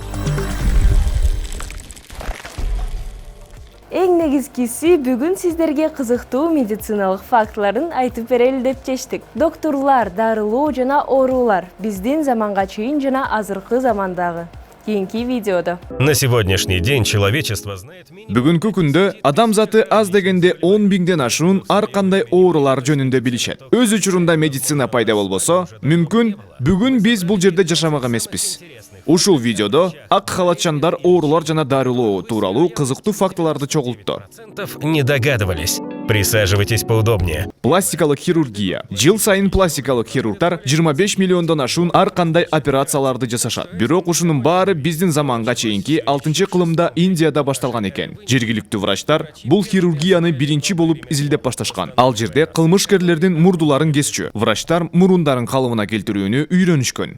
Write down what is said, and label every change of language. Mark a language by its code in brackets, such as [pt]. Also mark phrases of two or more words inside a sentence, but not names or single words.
[ky] Эң негизгиси бүгүн сиздерге кызыктуу медициналык фактыларын айтып берели деп чечтик. Доктурлар, дарылоо жана оорулар биздин заманга чейин жана азыркы замандагы. Кийинки видеодо. [ru] На сегодняшний день человечество знает [ky] Бүгүнкү күндө адамзаты аз дегенде 10 000ден ашуун ар кандай оорулар жөнүндө билишет. Өз учурунда медицина пайда болбосо, мүмкүн бүгүн биз бул жерде жашамак эмеспиз. Ушул видеодо ак халатчандар оорулар жана дарылоо тууралуу кызыктуу фактыларды чогултту. [ru] не догадывались. Присаживайтесь поудобнее. [ky] Пластикалык хирургия. Жыл сайын пластикалык хирургтар 25 миллиондон ашуун ар кандай операцияларды жасашат. Бирок ушунун баары биздин заманга чейинки 6-кылымда Индияда башталган экен. Жергиликтүү врачтар бул хирургияны биринчи болуп изилдеп башташкан. Ал жерде кылмышкерлердин мурдуларын кесчү. Врачтар мурундарын калыбына келтирүүнү үйрөнүшкөн.